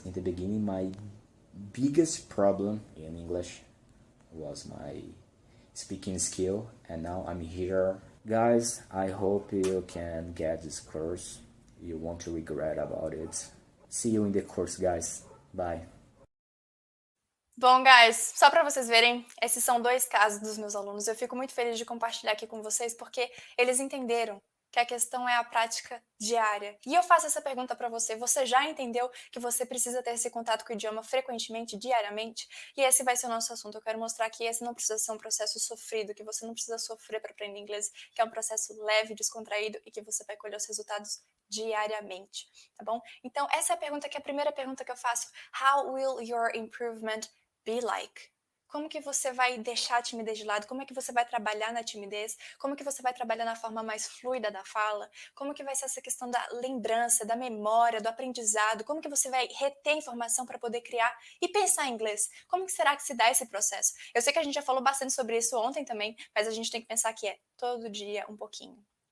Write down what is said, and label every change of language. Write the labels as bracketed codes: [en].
[en] In the beginning, my biggest problem in English was my speaking skill, and now I'm here. Guys, I hope you can get this course. You won't regret about it. See you in the course, guys. Bye. [pt] Bom, guys, só para vocês verem, esses são 2 casos dos meus alunos. Eu fico muito feliz de compartilhar aqui com vocês, porque eles entenderam que a questão é a prática diária. E eu faço essa pergunta para você: você já entendeu que você precisa ter esse contato com o idioma frequentemente, diariamente? E esse vai ser o nosso assunto. Eu quero mostrar que esse não precisa ser um processo sofrido, que você não precisa sofrer para aprender inglês, que é um processo leve, descontraído e que você vai colher os resultados diariamente, tá bom? Então, essa é a pergunta que é a primeira pergunta que eu faço. [en] How will your improvement be like? [pt] Como que você vai deixar a timidez de lado? Como é que você vai trabalhar na timidez? Como que você vai trabalhar na forma mais fluida da fala? Como que vai ser essa questão da lembrança, da memória, do aprendizado? Como que você vai reter informação para poder criar e pensar em inglês? Como que será que se dá esse processo? Eu sei que a gente já falou bastante sobre isso ontem também, mas a gente tem que pensar que é todo dia um pouquinho.